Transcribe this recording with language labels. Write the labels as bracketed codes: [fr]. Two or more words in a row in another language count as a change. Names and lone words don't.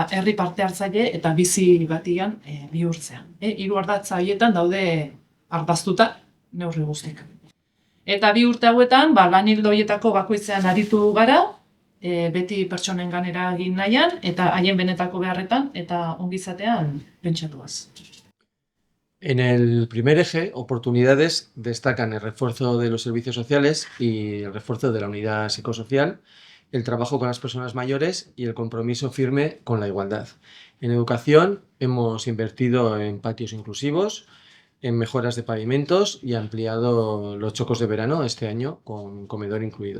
[eu] Herri parte hartzaile eta bizi batian bihurtzea. 3 ardatza horietan daude ardaztuta neurri guztiak. Eta 2 urte hauetan, lan ildo horietako bakoitzean aritu gara, beti pertsonen ganera egin nahian, eta haien benetako beharretan, eta ongizatean pentsatuaz. [es] En el primer eje, oportunidades, destacan el refuerzo de los servicios sociales y el refuerzo de la unidad psicosocial, el trabajo con las personas mayores y el compromiso firme con la igualdad. En educación hemos invertido en patios inclusivos, en mejoras de pavimentos y ampliado los txokos de verano este año con comedor incluido.